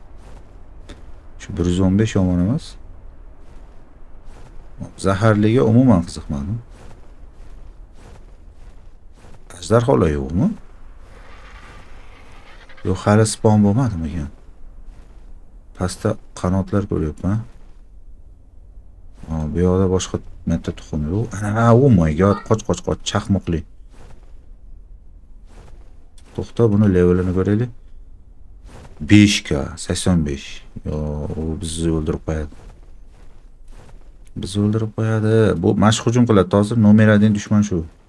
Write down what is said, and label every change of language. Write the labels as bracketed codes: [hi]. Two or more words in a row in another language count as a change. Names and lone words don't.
[uz] Bunisida Shu 115 yomon emas. Zaharliga umuman qiziqmadim. Ajdarholar yo'qmi? Yo'q, hali spawn bo'lmadimi ekan? Pastda qanotlar ko'ryapman. Bu yoqda boshqa bitta tuxum yo'q. Ana, [en] oh my god, [uz] qoch, chaqmoqli. To'xta, buni levelini ko'raylik. 5k, 85. Yo, u bizni o'ldirib qo'yadi. Bu mashq hujum qiladi hozir. Nomer 1 dushman shu.